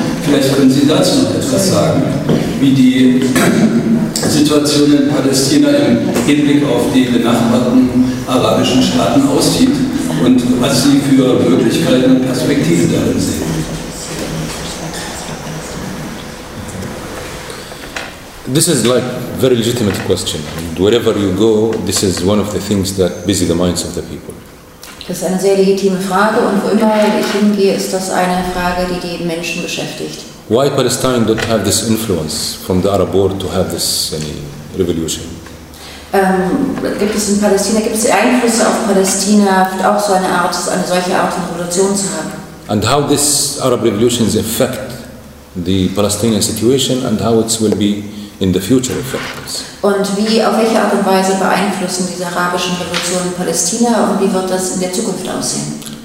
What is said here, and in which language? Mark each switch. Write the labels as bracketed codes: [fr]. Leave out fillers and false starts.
[de] Vielleicht können Sie dazu noch etwas sagen, wie die Situation in Palästina im Hinblick auf die benachbarten arabischen Staaten aussieht und was Sie für Möglichkeiten und Perspektiven darin sehen. [en] This is like a very legitimate question, and wherever you go, this is one of the things that busy the minds of the people. [de] Das ist eine sehr legitime Frage, und wo immer ich hingehe, ist das eine Frage, die die Menschen beschäftigt. [en] Why Palestine don't have this influence from the Arab world to have this revolution? [de] Gibt es in Palästina, gibt es Einflüsse auf Palästina, auch so eine solche Art von Revolution zu haben? [en] And how this Arab revolutions affect the Palestinian situation and how it will be in the future effects. [de] Und wie, auf welche Art und Weise beeinflussen diese arabischen Revolutionen Palästina, und wie wird das in der Zukunft aussehen?